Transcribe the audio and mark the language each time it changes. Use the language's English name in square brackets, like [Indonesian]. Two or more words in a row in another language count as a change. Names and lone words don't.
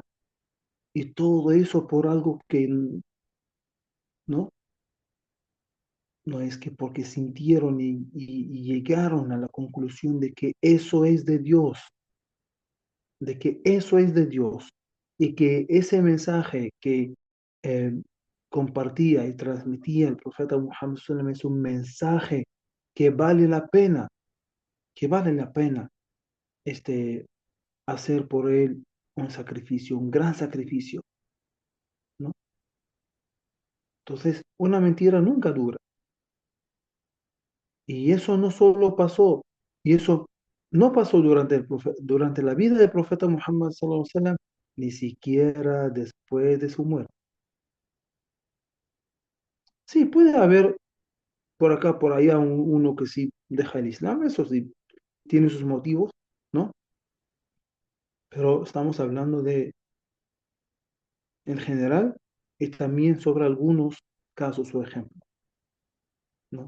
[Spanish] Y todo eso por algo que no, no es que porque sintieron y llegaron a la conclusión de que eso es de Dios, de que eso es de Dios y que ese mensaje que eh, compartía y transmitía el profeta Muhammad [Arabic] صلى الله عليه وسلم [Spanish] es un mensaje que vale la pena, que vale la pena este, hacer por él un sacrificio, un gran sacrificio, ¿no? Entonces, una mentira nunca dura. Y eso no solo pasó, y eso no pasó durante la vida del profeta Muhammad [Arabic] صلى الله عليه وسلم, [Spanish] ni siquiera después de su muerte. Sí, puede haber por acá, por allá, uno que sí deja el Islam, eso sí, tiene sus motivos, ¿no? Pero estamos hablando de, en general, y también sobre algunos casos o ejemplos, ¿no?